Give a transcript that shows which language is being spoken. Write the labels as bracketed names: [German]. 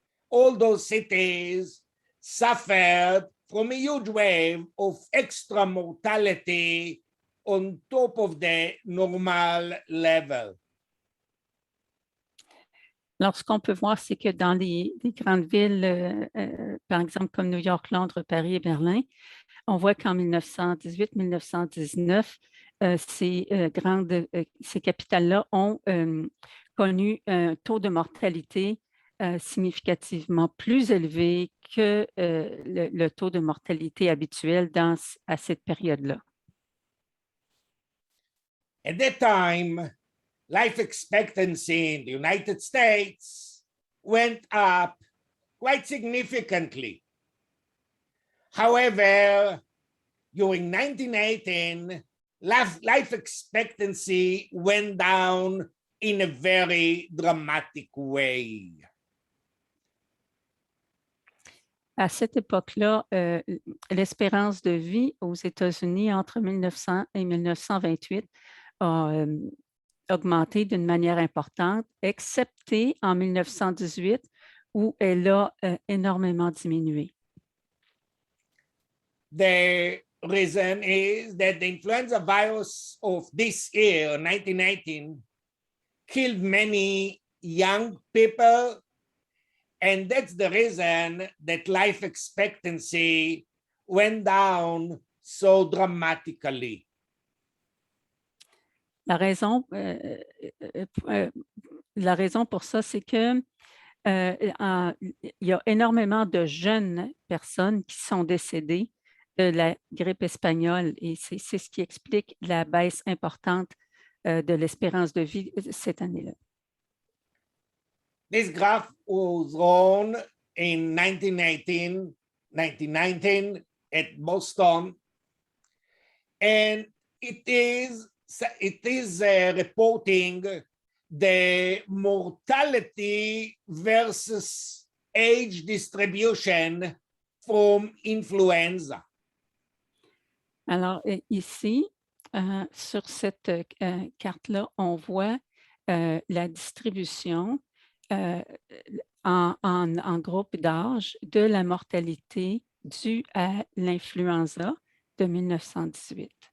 [English] All those cities suffered from a huge wave of extra mortality on top of the normal level. [French] Alors, ce qu'on peut voir, c'est que dans les grandes villes, par exemple comme New York, Londres, Paris et Berlin, on voit qu'en 1918-1919, ces capitales-là ont connu un taux de mortalité significativement plus élevé que le taux de mortalité habituel à cette période-là. [English] At that time, life expectancy in the United States went up quite significantly. However, during 1918, life expectancy went down in a very dramatic way. [French] À cette époque-là, l'espérance de vie aux États-Unis entre 1900 et 1928 a augmenté d'une manière importante, excepté en 1918 où elle a énormément diminué. [English] The reason is that the influenza virus of this year, 1919, killed many young people, and that's the reason that life expectancy went down so dramatically. [French] La raison pour ça, c'est que il y a énormément de jeunes personnes qui sont décédées de la grippe espagnole et c'est ce qui explique la baisse importante de l'espérance de vie cette année-là. [English] This graph was drawn in 1919 at Boston, and it is reporting the mortality versus age distribution from influenza. [French] Alors ici, sur cette carte-là, on voit la distribution en groupe d'âge de la mortalité due à l'influenza de 1918.